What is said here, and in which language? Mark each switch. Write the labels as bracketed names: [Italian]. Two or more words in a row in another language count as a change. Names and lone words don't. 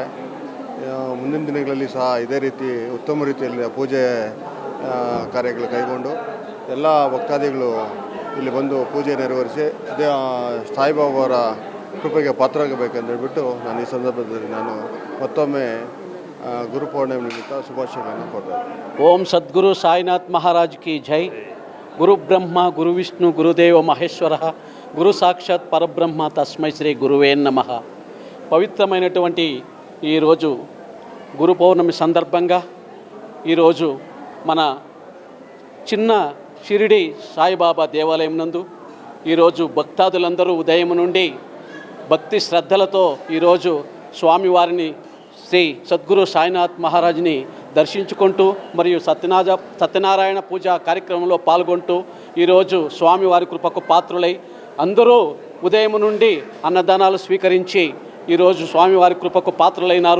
[Kannada] ಮುಂದಿನ ದಿನಗಳಲ್ಲಿ ಸಹ ಇದೇ ರೀತಿ ಉತ್ತಮ ರೀತಿಯಲ್ಲಿ ಪೂಜೆ ಕಾರ್ಯಗಳು ಕೈಗೊಂಡು ಎಲ್ಲ ಭಕ್ತಾದಿಗಳು ಇಲ್ಲಿ ಬಂದು ಪೂಜೆ ನೆರವೇರಿಸಿ ಸಾಯಿಬಾಬಾವರ ಕೃಪೆಗೆ ಪಾತ್ರರಾಗಬೇಕಂತ ಹೇಳ್ಬಿಟ್ಟು ನಾನು ಈ ಸಂದರ್ಭದಲ್ಲಿ ನಾನು ಮತ್ತೊಮ್ಮೆ ಗುರುಪೌರ್ಣಿಮೆ ನಿಮಿತ್ತ ಶುಭಾಶಯಗಳನ್ನು ಕೊಡ್ತಾ ಇದ್ದೀನಿ. [Hindi] ओम सद्गुरु साईनाथ महाराज की जय. [Sanskrit] ಗುರು ಬ್ರಹ್ಮ ಗುರು ವಿಷ್ಣು ಗುರುದೇವ ಮಹೇಶ್ವರ గురు సాక్షాత్ పరబ్రహ్మ తస్మై శ్రీ గురువే నమః. [Telugu] పవిత్రమైనటువంటి ఈరోజు గురు పౌర్ణమి సందర్భంగా ఈరోజు మన చిన్న షిరిడి సాయిబాబా దేవాలయం నందు ఈరోజు భక్తాదులందరూ ఉదయం నుండి భక్తి శ్రద్ధలతో ఈరోజు స్వామివారిని శ్రీ సద్గురు సాయినాథ్ మహారాజ్ని దర్శించుకుంటూ మరియు సత్యనారాయణ పూజ కార్యక్రమంలో పాల్గొంటూ ఈరోజు స్వామివారి కృపకు పాత్రులై అందరూ ఉదయం నుండి అన్నదానాలు స్వీకరించి ఈరోజు స్వామివారి కృపకు పాత్రులైనారు.